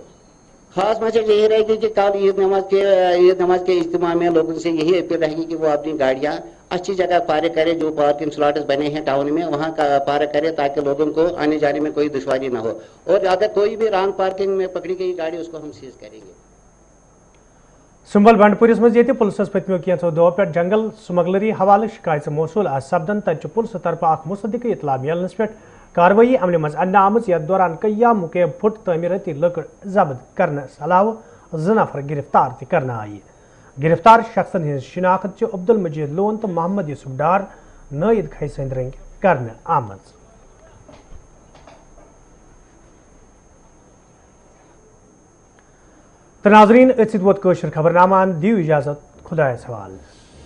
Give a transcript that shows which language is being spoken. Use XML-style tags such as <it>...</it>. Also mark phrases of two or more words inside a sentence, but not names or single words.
<hi>खास मैसेज यही रहेगी कि कल ईद नमाज के इज्तिमा में लोगों से यही अपील रहेगी कि वो अपनी गाड़ियाँ अच्छी जगह पार्क करें। जो</hi> <en>parking slots</en> <hi>बने हैं टाउन में वहाँ का पार्क करें, ताकि लोगों को आने जाने में कोई दुश्वारी ना हो। और अगर कोई भी</hi> <en>wrong parking</en> <hi>में पकड़ी गई गाड़ी, उसको हम सीज करेंगे।</hi> <ks>सुंबल बंडपुरिस मज ये पुलिस पत्मो कैंसो दो पे जंगल स्मगलरी हवाले शिकायत मौसूल सपदन तत पुलिस तरफ मुसद्दिक इतला मिलनस पे कार्रवाई अमल मज अन्ना आमज यथ दौरान कया मुकेब फुट तमीरती लकड़ जब्त करने अलावा 2 नफर गिरफ्तार करना आई। गिरफ्तार शख्सन हज शिनाख्त अब्दुल मजीद लोन तो मोहम्मद यूसुफ डार नायद खैसंद रंग करने आमज। तो नाजरीन वोत खबरनामान दियो इजाजत, खुदा सवाल।</ks>